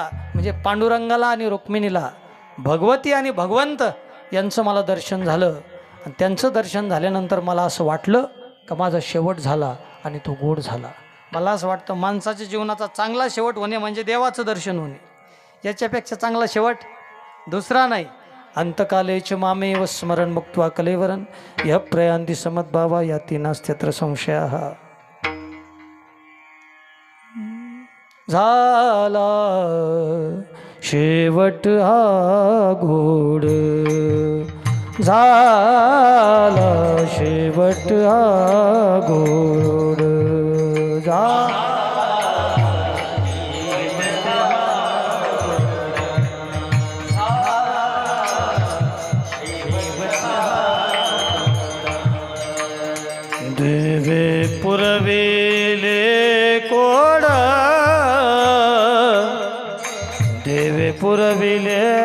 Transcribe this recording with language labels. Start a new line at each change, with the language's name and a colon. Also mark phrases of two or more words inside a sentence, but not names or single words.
Marathi: म्हणजे पांडुरंगाला आणि रुक्मिणीला, भगवती आणि भगवंत यांचं मला दर्शन झालं. आणि त्यांचं दर्शन झाल्यानंतर मला असं वाटलं का माझा शेवट झाला आणि तो गोड झाला. मला असं वाटतं माणसाच्या जीवनाचा चांगला शेवट होणे म्हणजे देवाचं दर्शन होणे. याच्यापेक्षा चांगला शेवट दुसरा नाही.
Sanskrit: अंतकालेच मामेव स्मरण मुक्त्वा कलेवरन य प्रयांती समद्भावा याती नास्त्यत्र संशयाः.
Marathi: झाला शेवट हा गोड, झाला शेवट हा गोड. देवे पुरविले कोड, देवे पुरविले